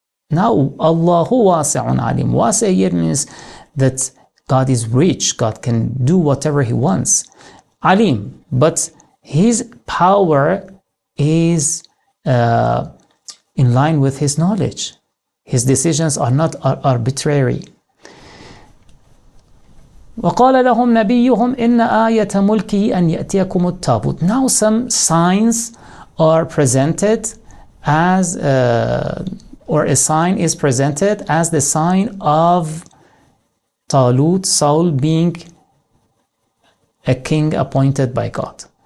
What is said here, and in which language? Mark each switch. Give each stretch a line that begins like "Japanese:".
English: Now, Allahu wasi'un alim. Wasi' here means that God is rich. God can do whatever He wants. Alim, but His power is in line with His knowledge. His decisions are not arbitrary.
Arabic: وقال لهم نبيهم إن آية ملكه أن يأتيكم التابوت.
English: Now some signs are presented as or a sign is presented as the sign of Talut, Saul being a king appointed by God.